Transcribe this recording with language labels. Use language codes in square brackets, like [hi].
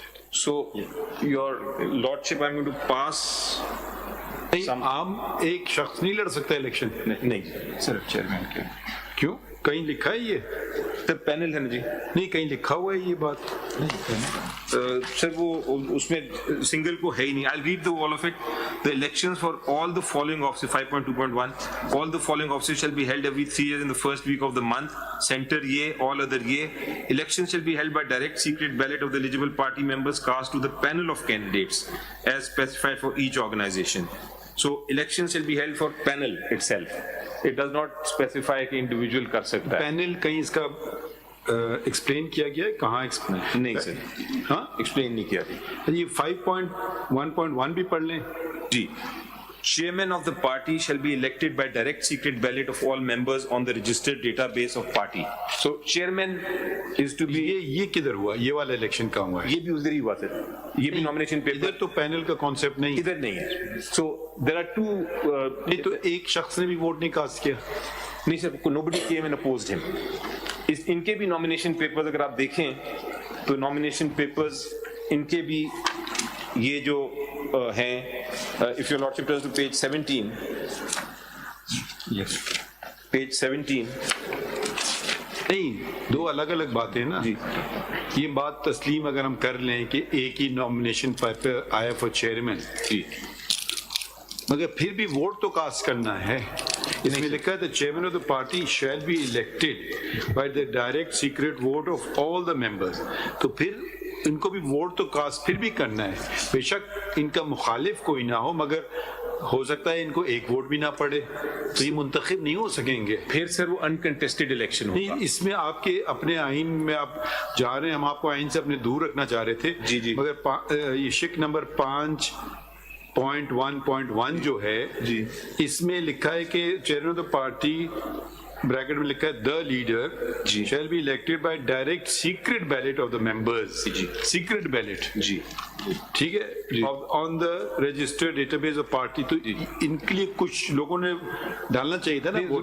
[en] So, Your Lordship, I'm going to pass. [ur] عام ایک شخص نہیں لڑ سکتا الیکشن؟ نہیں صرف چیئرمین کے. کیوں؟ کہیں لکھا ہے یہ؟ تو پینل ہے نا جی. نہیں کہیں لکھا ہوا ہے یہ بات؟ سر وہ اس میں سنگل کو ہے ہی نہیں. [en] I'll read the all of it. The elections for all the following offices, 5.2.1, all the following offices shall be held every 3 years in the first week of the month. Center ye, all other ye. Elections shall be held by direct secret ballot of the eligible party members cast to the panel of candidates as specified for each organization. So elections shall be held for panel itself. It does not specify [ur] کہ [en] individual [ur] کر سکتا ہے. Panel کہیں اس کا explain کیا گیا ہے؟ کہاں ایکسپلین؟ نہیں سر، ہاں ایکسپلین نہیں کیا ابھی. یہ 5.1.1 بھی پڑھ لیں جی. [en] Chairman of the party shall be elected by direct secret ballot of all members on the registered database of party. So chairman is to be. [ur] یہ کدھر ہوا؟ یہ والا الیکشن کہاں ہوا ہے؟ یہ بھی ادھر ہی ہوا سر. یہ بھی نامینیشن پیپر ادھر تو پینل کا کانسیپٹ نہیں، ادھر نہیں ہے. [en] So there are two. [ur] نہیں تو ایک شخص نے بھی ووٹ نہیں کاسٹ کیا؟ نہیں سر، [en] nobody came and opposed him. [ur] ان کے بھی نامینیشن پیپرز اگر آپ دیکھیں تو نامینیشن پیپرز ان کے بھی یہ جو ہیں، [en] if your lordship turns to page 17, yes, page 17, [ur] نہیں دو الگ الگ باتیں ہیں نا. یہ بات تسلیم اگر ہم کر لیں کہ ایک ہی نامنیشن پیپر آیا فار چیئرمین, مگر پھر بھی ووٹ تو کاسٹ کرنا ہے. اس میں لکھا ہے [en] the chairman of the party shall be elected by the direct secret vote of all the members. [ur] تو پھر ان کو بھی ووٹ تو کاسٹ پھر بھی کرنا ہے. بے شک ان کا مخالف کوئی نہ ہو, مگر ہو سکتا ہے ان کو ایک ووٹ بھی نہ پڑے, تو یہ منتخب نہیں ہو سکیں گے. پھر سر وہ انکنٹیسٹڈ الیکشن ہوگا. نہیں, اس میں آپ کے اپنے آئین میں آپ جا رہے ہیں, ہم آپ کو آئین سے اپنے دور رکھنا چاہ رہے تھے. جی. مگر یہ شک نمبر 5.1.1 جو ہے, اس میں لکھا ہے کہ chairman of the party bracket میں لکھا ہے [en] the leader shall be elected by direct secret ballot of the members. Secret ballot. [ur] جی ٹھیک ہے, [en] on the registered database of party. [ur] تو ان کے لیے کچھ لوگوں نے ڈالنا چاہیے تھا نا.